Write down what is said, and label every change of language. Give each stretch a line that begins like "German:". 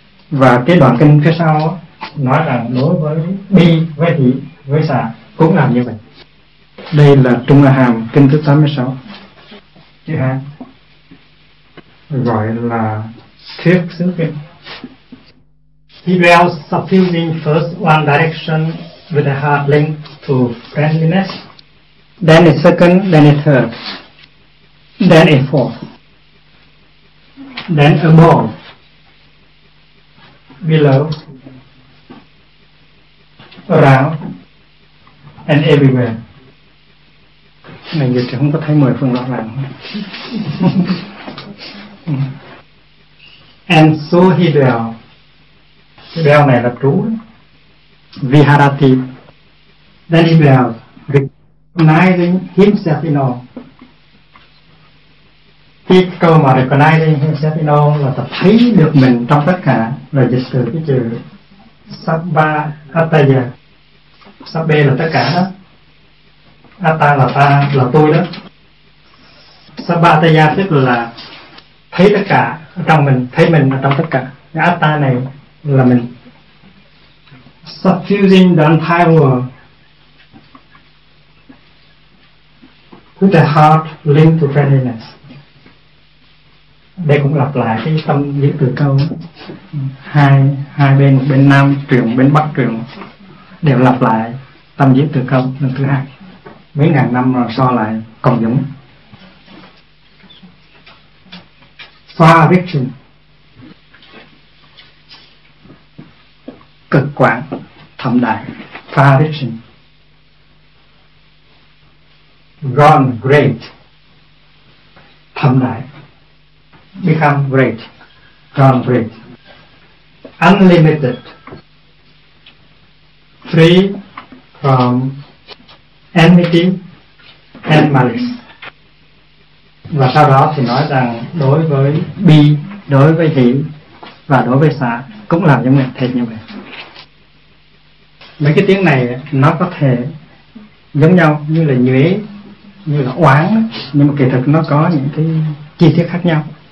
Vietnamese: Và cái đoạn kinh phía sau nói rằng đối với bi, với hỷ, với xả cũng làm như vậy. Đây là Trung Hàm kinh thứ 86, chữ hai gọi là thuyết xứ kinh.
English: He dwells suffusing first one direction with a heart linked to friendliness, then a second, then a third, then a fourth, then above, below, around, and everywhere.
Vietnamese: Mình giờ chỉ không có thấy 10 phương rõ ràng.
English: And so he dwell.
Vietnamese: Cái dwell này là trú.
Pali: Viharati.
English: Then he dwell, recognizing himself in all.
Vietnamese: Cái câu mà
English: recognizing himself in all
Vietnamese: là tập thấy được mình trong tất cả. Register cái chữ Sabba Ataya. Sabbe là tất cả đó. Ata là ta, là tôi đó. Sabataya tức là thấy tất cả trong mình, thấy mình ở trong tất cả. Cái Ata này là mình.
English: Suffusing the entire world with the heart linked to friendliness.
Vietnamese: Đây cũng lặp lại cái tâm giữ từ câu. Hai bên, bên nam truyền, bên bắc truyền, đều lặp lại tâm giữ từ câu lần thứ hai. Mấy ngàn năm rồi so lại còn giống.
English: Far reaching,
Vietnamese: cực quảng, thâm đại.
English: Far reaching, gone great,
Vietnamese: thâm đại.
English: Become great, gone great. Unlimited, free from enmity and malice.
Vietnamese: Và sau đó thì nói rằng đối với bi, đối với hỷ và đối với xả cũng làm như mình thiệt như vậy. Mấy cái tiếng này nó có thể giống nhau như là nhuế, như là oán, nhưng mà kỳ thực nó có những cái chi tiết khác nhau.